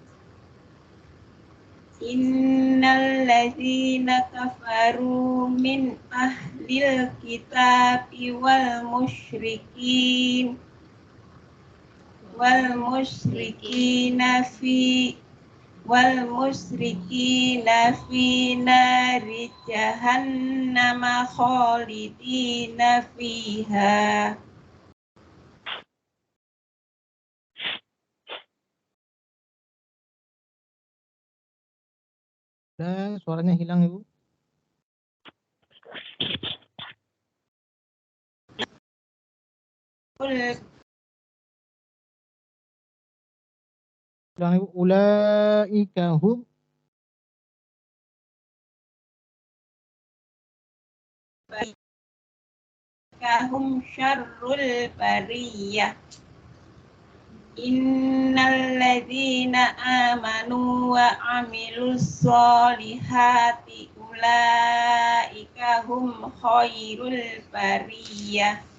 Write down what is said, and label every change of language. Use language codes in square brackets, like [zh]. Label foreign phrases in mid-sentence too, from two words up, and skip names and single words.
[ar] إن الذين كفروا من أهل الكتاب والمشركين في والمشركين في نار جهنم خالدين فيها. [id] Dan suaranya hilang Ibu. Hilang Ibu. [ar] أولئك هم كهم شر البرية. إن الذين آمنوا وعملوا الصالحات أولئك هم خير البرية.